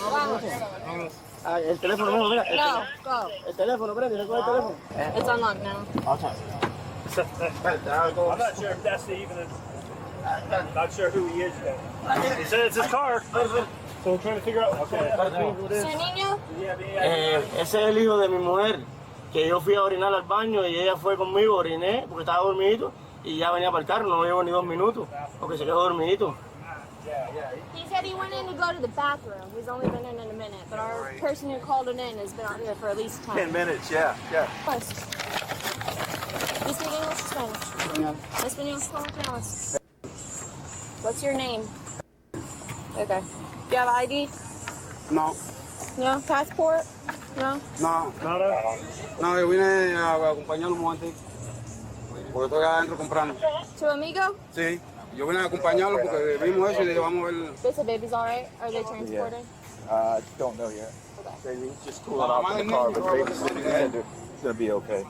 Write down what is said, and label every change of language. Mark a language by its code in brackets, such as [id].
[en] No, go. It's unlocked now. I'm not sure if that's the even. Not sure who he is yet. He said it's his car. So we're trying to figure out. Okay. [es] ¿Su niño? Ese es el hijo de mi mujer, que yo fui a orinar al baño y ella fue conmigo, oriné porque estaba dormidito y ya venía para el carro, no llevo ni 2 minutos porque se quedó dormidito. [en] He said he went in to go to the bathroom. He's only been in a minute, but our person who called him in has been out here for at least 10 minutes, yeah. Plus. You speak English or Spanish? [es] Español. ¿Cómo te llamas? [en] What's your name? Okay. Do you have ID? [es] No, [en] No? Passport? No? [es] no, yo vine a acompañarlo un momento. Porque estoy adentro comprando. Tu amigo? Sí, yo vine a acompañarlo porque vimos eso y le llevamos el... [en] They said baby's all right? Are they transporting? Don't know yet. They just cool it off in the car, but they're gonna be okay.